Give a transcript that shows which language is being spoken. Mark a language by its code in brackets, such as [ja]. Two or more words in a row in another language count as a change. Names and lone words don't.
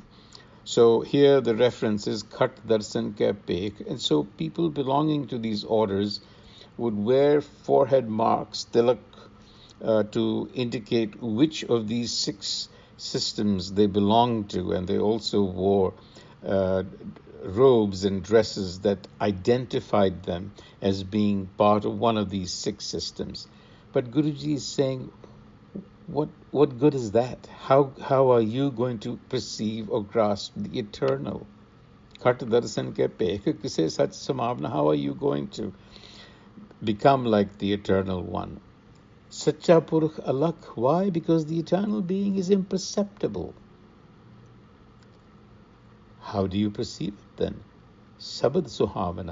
[en] So here the reference is [pa] ਖਟ ਦਰਸਨ ਕਾ ਭੇਖ, [en] and so people belonging to these orders would wear forehead marks, tilak, to indicate which of these six systems they belong to, and they also wore robes and dresses that identified them as being part of one of these six systems. But Guruji is saying, what good is that? How are you going to perceive or grasp the eternal? [pa] ਖਟੁ ਦਰਸਨ ਕੈ ਭੇਖਿ ਕਿਸੈ ਸਚਿ ਸਮਾਵਣਾ. [en] How are you going to become like the eternal one? [pa] ਸਚਾ ਪੁਰਖੁ ਅਲਖੁ. Why? [en] Because the eternal being is imperceptible. How do you perceive it then? [pa] ਸਬਦਿ ਸੁਹਾਵਣਾ.